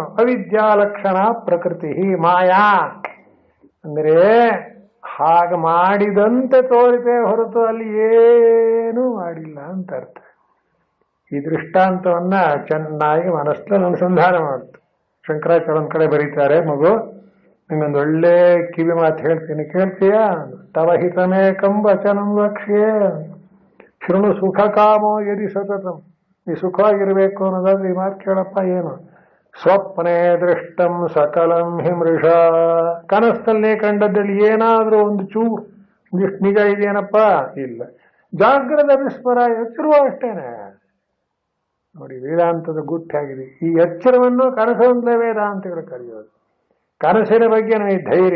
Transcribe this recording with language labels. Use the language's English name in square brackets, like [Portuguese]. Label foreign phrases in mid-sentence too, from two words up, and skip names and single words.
[Kannada] ಅವಿದ್ಯಾಲಕ್ಷಣ ಪ್ರಕೃತಿ ಮಾಯಾ ಅಂದ್ರೆ ಹಾಗೆ ಮಾಡಿದಂತೆ ತೋರಿತೆ ಹೊರತು ಅಲ್ಲಿ ಏನೂ ಮಾಡಿಲ್ಲ ಅಂತ ಅರ್ಥ. ಈ ದೃಷ್ಟಾಂತವನ್ನ ಚೆನ್ನಾಗಿ ಮನಸ್ಸಲ್ಲಿ ಅನುಸಂಧಾನ ಮಾಡುತ್ತೆ. ಶಂಕರಾಚಾರ್ಯ ಒಂದ್ ಕಡೆ ಬರೀತಾರೆ, ಮಗು ನಿಂಗೊಂದು ಒಳ್ಳೆ ಕಿವಿ ಮಾತು ಹೇಳ್ತೀನಿ, ಕೇಳ್ತೀಯಾ? [Sanskrit] ತವ ಹಿತಮೇಕಂ ವಚನಂ ವಕ್ಷ್ಯೇ ಶೃಣು ಸುಖ ಕಾಮೋ ಯದಿ ಸತತಂ. [Kannada] ಈ ಸುಖವಾಗಿರ್ಬೇಕು ಅನ್ನೋದಾದ್ರೆ ಈ ಮಾತು ಕೇಳಪ್ಪ. [Sanskrit] ಏನು? ಸ್ವಪ್ನೇ ದೃಷ್ಟಂ ಸಕಲಂ ಹಿಮೃಷ. [Kannada] ಕನಸಲ್ಲೇ ಕಂಡದ್ದಲ್ಲಿ ಏನಾದ್ರೂ ಒಂದು ಚೂರು ಒಂದಿಷ್ಟು ನಿಜ ಇದೆಯೇನಪ್ಪ? ಇಲ್ಲ. ಜಾಗ್ರದ ವಿಸ್ಮರ, ಎಚ್ಚರುವ ಅಷ್ಟೇನೆ. ನೋಡಿ, ವೇದಾಂತದ ಗುಟ್ಟಾಗಿದೆ. ಈ ಎಚ್ಚರವನ್ನು ಕನಸಂತಲೇ ವೇದಾಂತಗಳು ಕರೆಯೋದು. ಕನಸಿನ ಬಗ್ಗೆ ನನಗೆ ಧೈರ್ಯ.